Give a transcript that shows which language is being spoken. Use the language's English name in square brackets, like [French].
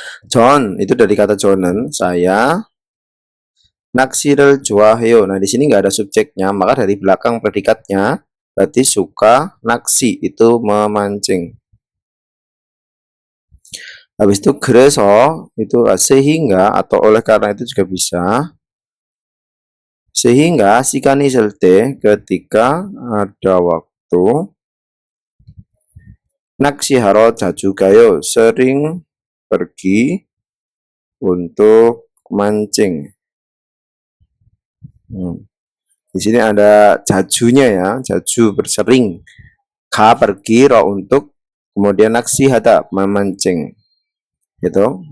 [Indonesian] 전 itu dari kata jonen, saya [Korean] 낚시를 좋아해요. [Indonesian] Nah, di sini nggak ada subjeknya, maka dari belakang predikatnya berarti suka naksi itu memancing. Habis itu [Korean] 그래서 [Indonesian] itu sehingga atau oleh karena itu juga bisa. Sehingga [Korean] 시간이 있을 때 [Indonesian] ketika ada waktu [Korean] 낚시하러 자주 가요. [Indonesian] sering pergi untuk mancing. Di sini ada jajunya ya, jaju bersering. Ka pergi, ro untuk, kemudian naksi hada memancing. Gitu.